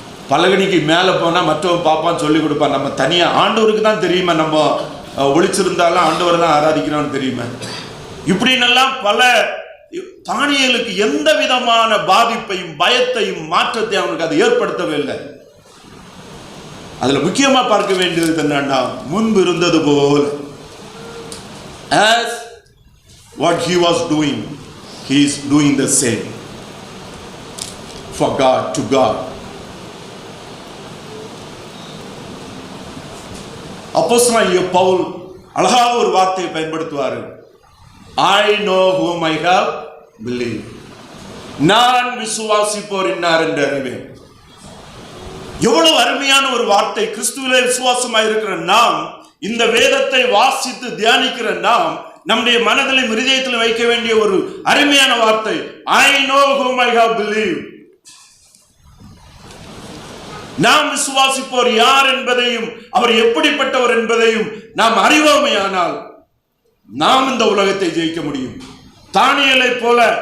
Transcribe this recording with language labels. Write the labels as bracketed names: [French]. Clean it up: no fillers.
[Tamil] பலகணிக்கு மேலே போனால் மற்றவன் பாப்பான்னு சொல்லி கொடுப்பான். நம்ம தனியாக ஆண்டவருக்கு தான் தெரியுமா, நம்ம ஒளிச்சிருந்தாலும் ஆண்டவரை தான் ஆராதிக்கிறோம்னு தெரியுமா. இப்படின்னெல்லாம் பல தானியேலுக்கு எந்த விதமான பாதிப்பையும் பயத்தையும் மாற்றத்தை அவனுக்கு அது ஏற்படுத்தவே இல்லை. அதுல முக்கியமா பார்க்க வேண்டியது என்னன்னா, முன்பு இருந்தது போல [English] as what he was doing, he is doing the same for God, to God. [Tamil] அப்போஸ்தலனாகிய பவுல் அழகாக ஒரு வார்த்தையை பயன்படுத்துவார். [English] I know whom I have believed. [Tamil] நான் விசுவாசிப்போர் இன்னார் என்று அறிவேன். எவ்வளவு அருமையான ஒரு வார்த்தை. கிறிஸ்துவிலே விசுவாசமாய் இருக்கிற நாம், இந்த வேதத்தை வாசித்து தியானிக்கிற நாம், நம்முடைய மனதிலும் இருதயத்திலும் வைக்க வேண்டிய ஒரு அருமையான வார்த்தை. [English] I know whom I have believed. [Tamil] நாம் விசுவாசிப்போர் யார் என்பதையும் அவர் எப்படிப்பட்டவர் என்பதையும் நாம் அறிவோமையானால் நாம் இந்த உலகத்தை ஜெயிக்க முடியும். தானியேலை போல